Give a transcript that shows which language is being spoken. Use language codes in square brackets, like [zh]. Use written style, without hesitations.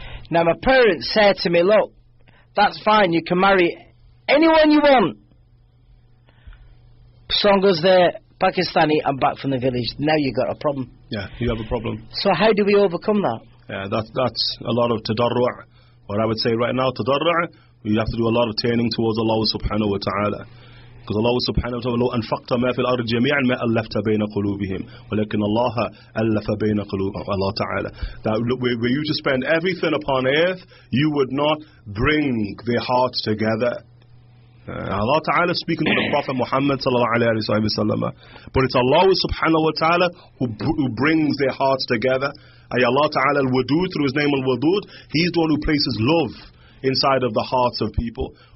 [en] Now my parents said to me, look, that's fine, you can marry anyone you want, so long as they're Pakistani and back from the village. Now you got a problem. Yeah, you have a problem. So how do we overcome that? Yeah, that's a lot of tadarru'. What I would say right now, tadarru', you have to do a lot of turning towards Allah subhanahu wa ta'ala. Because Allah subhanahu wa ta'ala, [ar] لو أنفقت ما في الأرض جميعا ما ألفت بين قلوبهم ولكن الله ألف بين قلوبهم. Allah ta'ala. [en] That were you to spend everything upon earth, you would not bring their hearts together. Allah ta'ala speaking to the Prophet Muhammad sallallahu alayhi wa sallam. But it's Allah subhanahu wa ta'ala who brings their hearts together. Allah ta'ala al-Wadud, through his name al-Wadud, he's the one who places love inside of the hearts of people.